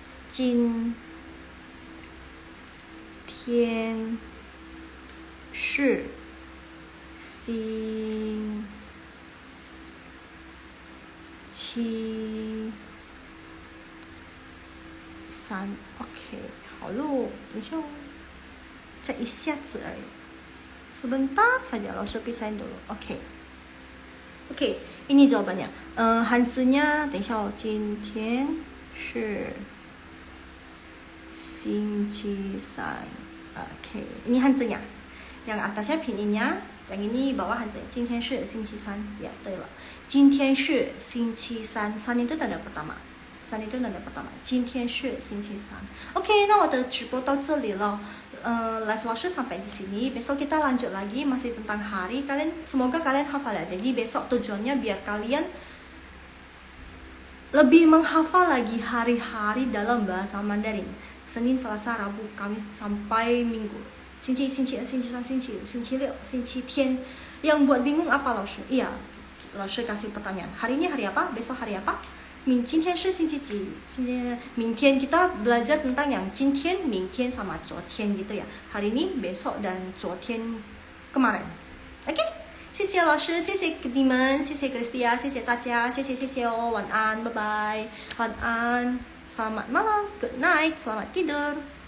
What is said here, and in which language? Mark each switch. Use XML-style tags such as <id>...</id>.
<zh>今天是星期三. OK, 好喽，等一下哦，再一下子而已，</zh> <id>sebentar saja, langsung pisahin dulu. OK, ini jawabannya.</id> <zh>Hanzinya, 等一下哦，今天是星期三.</zh> <id>OK, ini Hanzinya. Yang atasnya pinginnya, yang ini bawah Hanzinya.</id> <zh>今天是星期三.Ya, 对了。今天是星期三.三</zh> <id>itu tanda pertama.</id> <zh>今天是星期三. OK, 那我的直播到这里了。</zh> <id>Live launch sampai di sini. Besok kita lanjut lagi masih tentang hari. Semoga kalian hafal ya. Jadi besok tujuannya biar kalian lebih menghafal lagi hari-hari dalam bahasa Mandarin. Senin, Selasa, Rabu, Kamis sampai Minggu.</id> <zh>星期一、星期三、星期五、星期六、星期天.</zh> <id>Yang buat bingung apa launch? Iya, launch kasih pertanyaan. Hari ini hari apa? Besok hari apa?</id> <zh>今天是星期几?</zh> <id>明天 kita belajar tentang yang 今天, 明天 sama 昨天 gitu ya. Hari ini, besok dan 昨天 kemarin. Oke?</id> <zh>谢谢老师，谢谢你们，谢谢 Kristia， 谢谢大家，谢谢哦，晚安，拜拜，晚安，</zh> <id>selamat malam,</id> <en>good night,</en> <id>selamat tidur.</id>